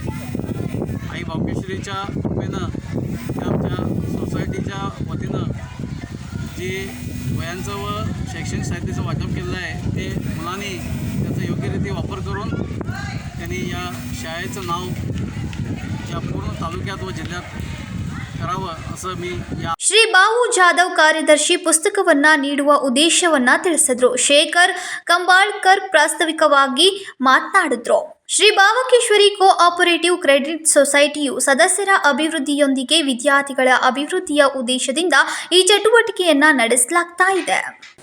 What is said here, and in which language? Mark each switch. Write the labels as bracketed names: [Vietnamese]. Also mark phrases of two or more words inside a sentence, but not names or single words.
[Marathi] आई बावकेश्वरीच्या कृपेनं आमच्या सोसायटीच्या वतीनं जे वयांचं व शैक्षणिक साहित्याचं वाटप केलेलं आहे ते मुलांनी त्याचा योग्यरीती वापर करून त्यांनी या शाळेचं नाव या पूर्ण तालुक्यात व जिल्ह्यात [Kannada] ಶ್ರೀ ಬಾವು ಜಾಧವ್ ಕಾರ್ಯದರ್ಶಿ ಪುಸ್ತಕವನ್ನ ನೀಡುವ ಉದ್ದೇಶವನ್ನ ತಿಳಿಸಿದರು. ಶೇಖರ್ ಕಂಬಾಳ್ಕರ್ ಪ್ರಾಸ್ತಾವಿಕವಾಗಿ ಮಾತನಾಡಿದ್ರು. ಶ್ರೀ ಬಾವಕೇಶ್ವರಿ ಕೋಆಪರೇಟಿವ್ ಕ್ರೆಡಿಟ್ ಸೊಸೈಟಿಯು ಸದಸ್ಯರ ಅಭಿವೃದ್ಧಿಯೊಂದಿಗೆ ವಿದ್ಯಾರ್ಥಿಗಳ ಅಭಿವೃದ್ಧಿಯ ಉದ್ದೇಶದಿಂದ ಈ ಚಟುವಟಿಕೆಯನ್ನ ನಡೆಸಲಾಗ್ತಾ ಇದೆ.